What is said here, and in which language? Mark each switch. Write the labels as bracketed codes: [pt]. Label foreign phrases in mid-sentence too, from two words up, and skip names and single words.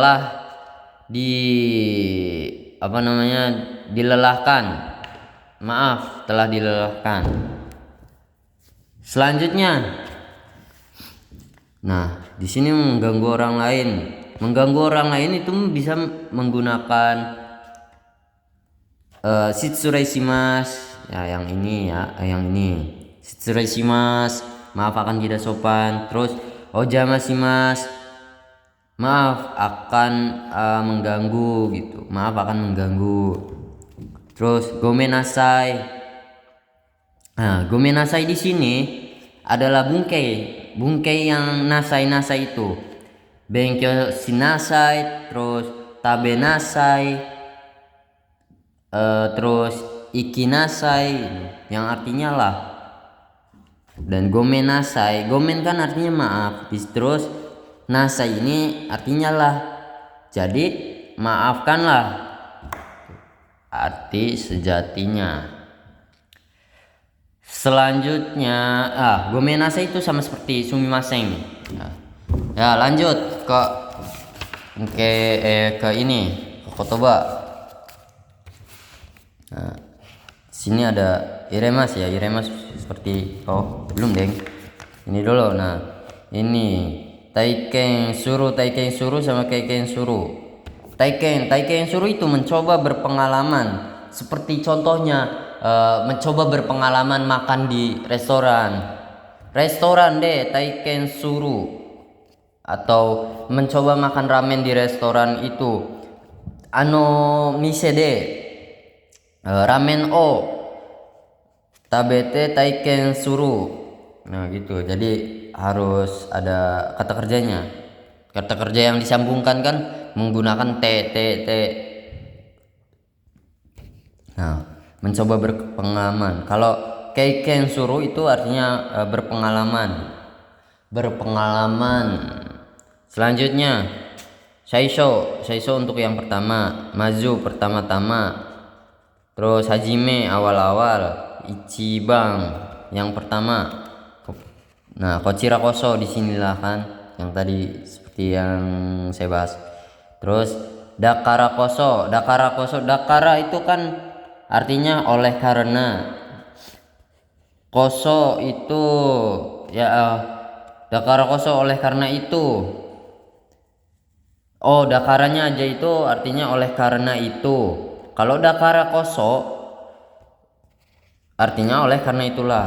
[id] Maaf telah apa namanya, dilelahkan. Maaf, telah dilelahkan. Selanjutnya, nah di sini mengganggu orang lain. Mengganggu orang lain itu bisa menggunakan [ja] 失礼します. [id] Ya, yang ini ya, yang ini. [ja] 失礼します, [id] maaf akan tidak sopan. Terus [ja] お邪魔します, [id] maaf akan mengganggu gitu. Maaf akan mengganggu. Terus gomenasai. Nah, gomenasai di sini adalah bungkei. Bungkei yang nasai itu. [ja] 勉強しなさい, [id] terus tabenasai, terus ikinasai yang artinya lah. Dan gomenasai, gomen kan artinya maaf. Terus nasai ini artinya lah. Jadi maafkanlah, arti sejatinya. Selanjutnya, gomenasai itu sama seperti sumimasen. Ya, lanjut ke ini, ke kotoba. Nah, sini ada iremas ya, iremas seperti belum deng. Ini dulu. Nah, ini [ja] 体験する [id] sama [ja] 経験する. 体験する [id] itu mencoba berpengalaman. Seperti contohnya mencoba berpengalaman makan di restoran deh, [ja] 体験する. [id] Atau mencoba makan ramen di restoran itu, [ja] 店でラーメンを食べて体験する. [id] Nah gitu, jadi harus ada kata kerjanya. Kata kerja yang disambungkan kan menggunakan te. Nah, mencoba berpengalaman. Kalau [ja] 経験する [id] itu artinya berpengalaman. Selanjutnya shaisho untuk yang pertama, mazu pertama-tama, terus hajime awal-awal, ichiban yang pertama. Nah, [ja] こちらこそ [id] di sinilah kan yang tadi seperti yang saya bahas. Terus [ja] だからこそ, [id] dakara itu kan artinya oleh karena. Koso itu ya [ja] だからこそ [id] oleh karena itu. Dakaranya aja itu artinya oleh karena itu. Kalau [ja] だからこそ [id] artinya oleh karena itulah.